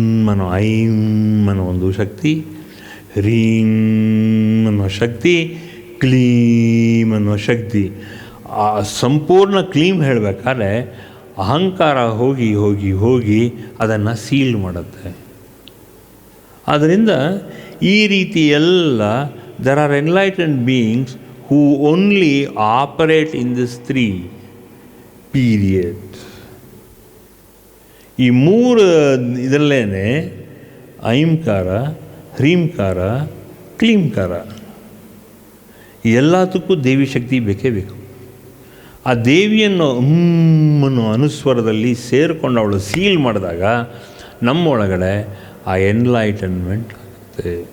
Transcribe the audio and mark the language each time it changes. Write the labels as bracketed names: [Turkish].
[Kannada] ಅನ್ನೋ ಐಂ ಅನ್ನೋ ಒಂದು ಶಕ್ತಿ, ಹ್ರೀಂ ಅನ್ನೋ ಶಕ್ತಿ, ಕ್ಲೀಮ್ ಅನ್ನೋ ಶಕ್ತಿ. ಆ ಸಂಪೂರ್ಣ ಕ್ಲೀಮ್ ಹೇಳಬೇಕಾದ್ರೆ ಅಹಂಕಾರ ಹೋಗಿ ಹೋಗಿ ಹೋಗಿ ಅದನ್ನು ಸೀಲ್ ಮಾಡುತ್ತೆ. ಆದ್ದರಿಂದ ಈ ರೀತಿ ಎಲ್ಲ [English] there are enlightened beings who only operate in this 3 period. [Kannada] ಈ 3 ಇದರಲ್ಲೇ ಐಂಕಾರ, ಹ್ರೀಂಕಾರ, ಕ್ಲೀಂಕಾರ, ಎಲ್ಲದಕ್ಕೂ ದೇವಿ ಶಕ್ತಿ ಬೇಕೇ ಬೇಕು. ಆ ದೇವಿಯನ್ನು ಅನ್ನೋ ಅನುಸ್ವರದಲ್ಲಿ ಸೇರಿಕೊಂಡು ಅವಳು ಸೀಲ್ ಮಾಡಿದಾಗ ನಮ್ಮೊಳಗಡೆ ಆ ಎನ್ಲೈಟನ್ಮೆಂಟ್ ಆಗುತ್ತೆ.